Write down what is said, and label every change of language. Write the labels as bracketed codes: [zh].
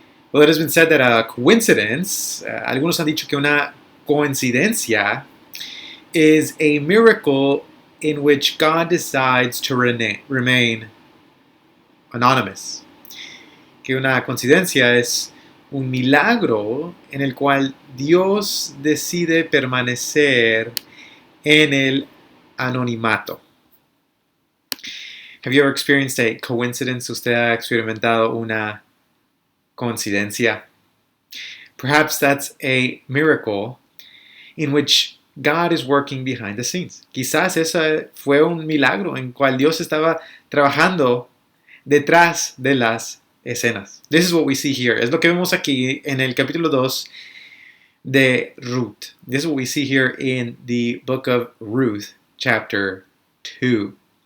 [en] Well, it has been said that a coincidence, [es] algunos han dicho que una coincidencia [en] is a miracle in which God decides to remain anonymous. [es] Que una coincidencia es un milagro en el cual Dios decide permanecer en el anonimato. [en] Have you ever experienced a coincidence? [es] ¿Usted ha experimentado una coincidencia? [en] Perhaps that's a miracle in which God is working behind the scenes. [es] Quizás ese fue un milagro en cual Dios estaba trabajando detrás de las escenas. [en] This is what we see here. [es] Es lo que vemos aquí en el capítulo 2 de Ruth. [en] This is what we see here in the book of Ruth, chapter 2.